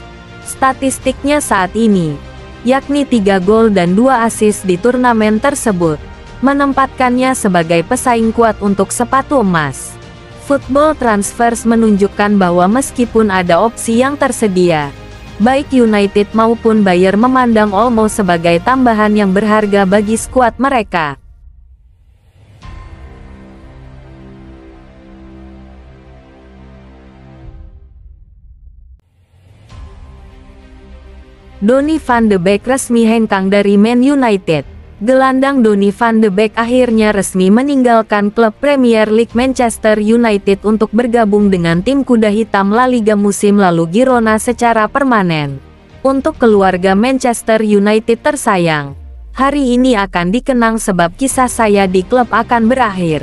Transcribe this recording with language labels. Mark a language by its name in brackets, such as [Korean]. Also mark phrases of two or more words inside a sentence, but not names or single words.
[Indonesian] Statistiknya saat ini, yakni 3 gol dan 2 assist di turnamen tersebut, menempatkannya sebagai pesaing kuat untuk sepatu emas. Football Transfers menunjukkan bahwa meskipun ada opsi yang tersedia, baik United maupun Bayern memandang Olmo sebagai tambahan yang berharga bagi skuad mereka. Donny van de Beek resmi hengkang dari Man United. Gelandang Donny van de Beek akhirnya resmi meninggalkan klub Premier League Manchester United untuk bergabung dengan tim kuda hitam La Liga musim lalu Girona secara permanen. Untuk keluarga Manchester United tersayang, hari ini akan dikenang sebab kisah saya di klub akan berakhir.